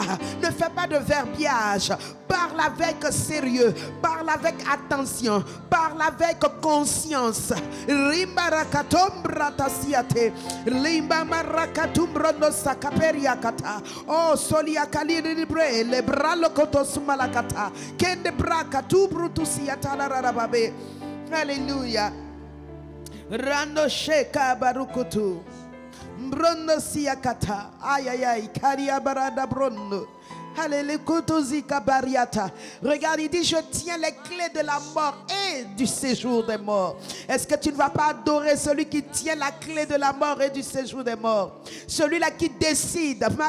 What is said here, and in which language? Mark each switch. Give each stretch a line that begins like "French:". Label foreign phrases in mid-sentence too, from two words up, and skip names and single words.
French: Ne fais pas de verbiage. Parle avec sérieux, parle avec attention, parle avec conscience. Oh, soliakali libre, le bralo kotosumalakata, kende braka tu brutusiata la rababe. Alléluia. Rando sheka barukutu. Brondo siakata. Aïe aïe aïe, karia barada brondo. Regarde, il dit: je tiens les clés de la mort et du séjour des morts. Est-ce que tu ne vas pas adorer celui qui tient la clé de la mort et du séjour des morts? Celui-là qui décide.